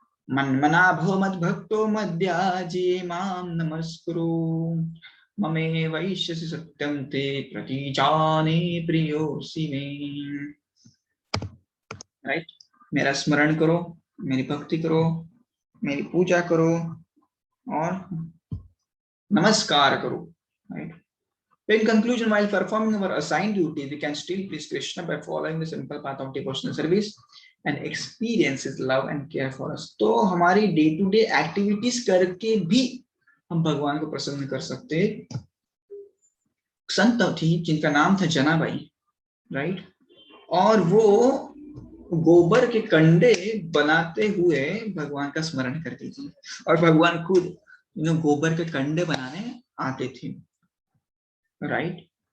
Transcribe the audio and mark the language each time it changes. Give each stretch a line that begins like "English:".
Sanskrit: मन्मना भव मद भक्तो मद्याजी माम नमस्कुरु, ममे वैश्यसि सत्यम ते प्रतिजाने प्रियोसि मे, राइट।
Hindi: मेरा स्मरण करो, मेरी भक्ति करो, मेरी पूजा करो और नमस्कार करो, right?
English: In conclusion, while performing our assigned duty, we can still please Krishna by following the simple path of devotional service and experience his love and care for us.
Hindi: तो हमारी डे टू डे एक्टिविटीज करके भी हम भगवान को प्रसन्न कर सकते हैं। संत थी जिनका नाम था जनाबाई, राइट। और वो गोबर के कंडे बनाते हुए भगवान का स्मरण करती थी, और भगवान खुद गोबर के कंडे बनाने आते थे, राइट।